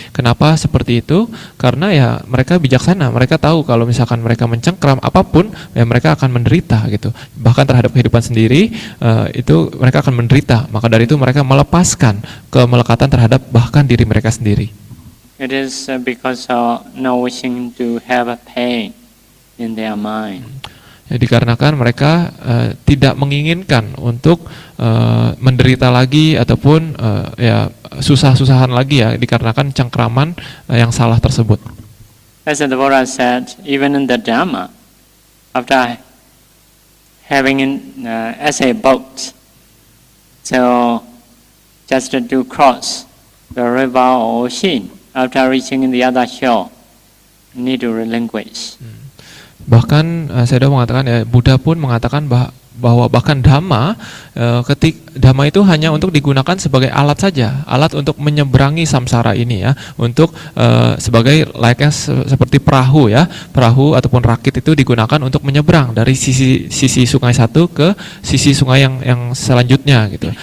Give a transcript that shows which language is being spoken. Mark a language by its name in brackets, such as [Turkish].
[Indonesian] Kenapa seperti itu? Karena ya mereka bijaksana, mereka tahu kalau misalkan mereka mencengkram apapun, ya mereka akan menderita gitu. Bahkan terhadap kehidupan sendiri itu mereka akan menderita. Maka dari itu mereka melepaskan kemelekatan terhadap bahkan diri mereka sendiri. [English] It is because of not wishing to have a pain in their mind. [Indonesian] Ya, dikarenakan mereka tidak menginginkan untuk menderita lagi ataupun ya susah-susahan lagi ya dikarenakan cengkraman yang salah tersebut. [English] As the Buddha said, even in the Dhamma, after having as a boat, so just to cross the river or ocean, after reaching the other shore, need to relinquish. [Indonesian] Bahkan saya sudah mengatakan ya, Buddha pun mengatakan bahwa bahkan Dhamma itu hanya untuk digunakan sebagai alat saja, alat untuk menyeberangi samsara ini ya, untuk sebagai layaknya seperti perahu ya, perahu ataupun rakit itu digunakan untuk menyeberang dari sisi sungai satu ke sisi sungai yang selanjutnya gitu.